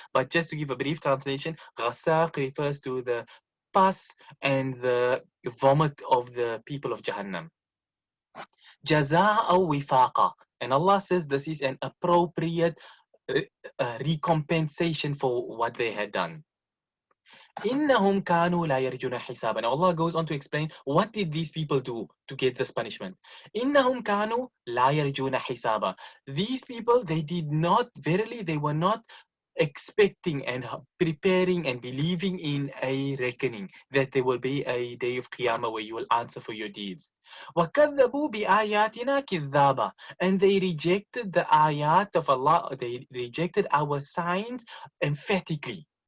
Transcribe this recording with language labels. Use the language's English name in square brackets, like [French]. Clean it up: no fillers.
[English] But just to give a brief translation, ghassaq refers to the pus and the vomit of the people of Jahannam. Jaza'a wifaqa, and Allah says this is an appropriate recompensation for what they had done. [Arabic] إنهم كانوا لا يرجون حسابا. [English] And Allah goes on to explain what did these people do to get this punishment. [Arabic] إنهم كانوا لا يرجون حسابا. [English] These people, they did not, verily they were not expecting and preparing and believing in a reckoning, that there will be a day of Qiyamah where you will answer for your deeds. [Arabic] وَكَذَّبُوا بِآيَاتِنَا كِذَّابًا, [English] and they rejected the ayat of Allah, they rejected our signs emphatically.